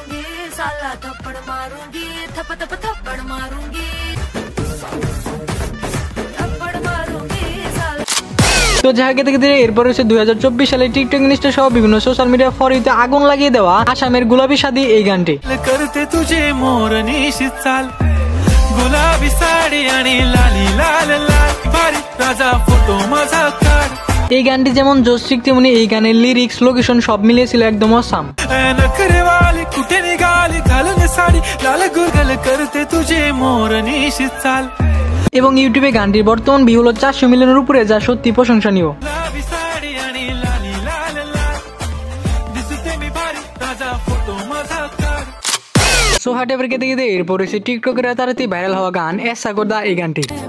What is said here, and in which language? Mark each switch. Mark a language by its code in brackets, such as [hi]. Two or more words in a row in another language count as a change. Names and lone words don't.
[bn] তো যাকে দেখতে এরপর হচ্ছে 2024 সালে টিকটক ইনস্টা সহ বিভিন্ন [en] social media [bn] ফর ইউতে আগুন লাগিয়ে দেওয়া আসামের গোলাপি শাদি এই গানটি। [mr] गुलाबी साडी आणि लाली लाल लाल भारी राजा फोटो माझा काढ। [bn] এই গানটি যেমন জোশিক তেমনি এই গানের লিরিক্স লোকেশন সব মিলিয়েছিল একদম অসাম। [mr] नखरेवाली कुठे निघाली घालून साडी लाल गुलगुल करते तुझे मोरनी चाल। [bn] এবং ইউটিউবে গানটির বর্তমান ভিউ হলো 400 মিলিয়নের উপরে, যা সত্যি প্রশংসনীয়। সোহাটের কে দেখে এরপর হচ্ছে টিকটকের রাতারাতি ভাইরাল হওয়া গান এসা করদা এই গানটি।